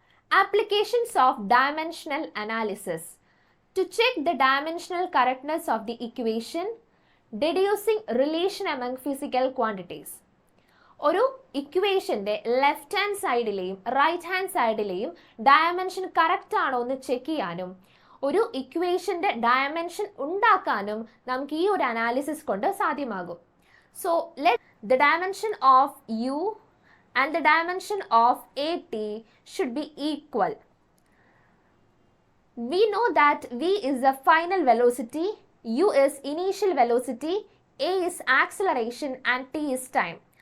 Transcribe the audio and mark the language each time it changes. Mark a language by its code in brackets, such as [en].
[en] Applications of dimensional analysis. To check the dimensional correctness of the equation, deducing relation among physical quantities. [ml] ഒരു ഇക്വേഷൻ്റെ left hand സൈഡിലെയും right hand സൈഡിലെയും dimension correct ആണോ എന്ന് check ചെയ്യാനും ഒരു ഇക്വേഷൻ്റെ dimension ഉണ്ടാക്കാനും നമുക്ക് ഈ ഒരു അനാലിസിസ് കൊണ്ട് സാധ്യമാകും. [en] So let the dimension of U and the dimension of AT should be equal. We know that V is the final velocity, U is initial velocity, A is acceleration and T is time.